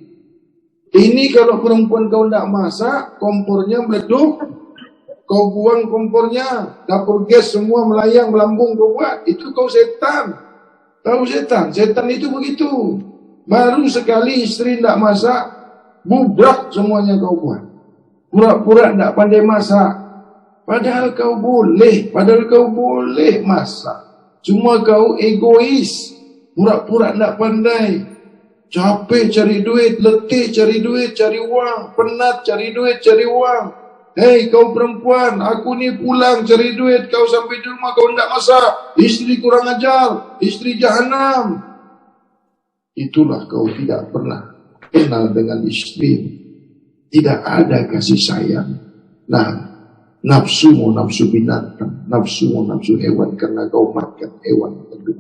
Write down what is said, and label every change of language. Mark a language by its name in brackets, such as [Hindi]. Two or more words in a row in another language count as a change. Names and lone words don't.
[Indonesian] Ini kalau perempuan kau tidak masak, kompornya meleduk, kau buang kompornya, dapur gas semua melayang, melambung kau buat, itu kau setan. Tahu setan? Setan itu begitu. Baru sekali istri tidak masak, bubrak semuanya kau buat. Pura-pura tidak pandai masak. Padahal kau boleh masak. Cuma kau egois, pura-pura tidak pandai. Capek cari duit, letih cari duit, cari uang, penat cari duit, cari uang. Hei kau perempuan, aku ni pulang cari duit, kau sampai di rumah kau tidak masak. Istri kurang ajar, istri jahanam. Itulah kau tidak pernah kenal dengan istri. Tidak ada kasih sayang. Nah, nafsumu nafsu binatang, nafsumu nafsu hewan karena kau makan hewan terdengar.